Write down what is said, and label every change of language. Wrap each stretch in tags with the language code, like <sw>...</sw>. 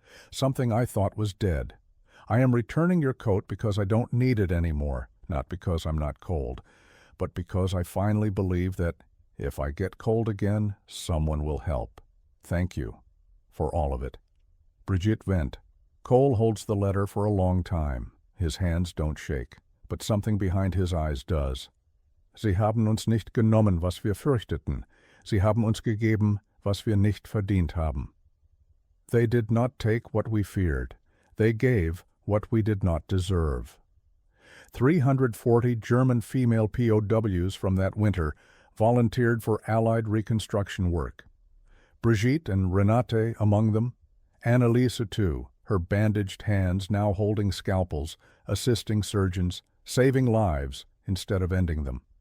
<en>Something I thought was dead. I am returning your coat because I don't need it anymore, not because I'm not cold, but because I finally believe that if I get cold again, someone will help. Thank you for all of it. Brigitte Wendt. Cole holds the letter for a long time. His hands don't shake, but something behind his eyes does.</en> <de>Sie haben uns nicht genommen, was wir fürchteten. Sie haben uns gegeben, was wir nicht verdient haben.</de> <en>They did not take what we feared. They gave what we did not deserve. 340 German female POWs from that winter volunteered for Allied reconstruction work. Brigitte and Renate among them, Anneliese too, her bandaged hands now holding scalpels, assisting surgeons, saving lives instead of ending them.</en>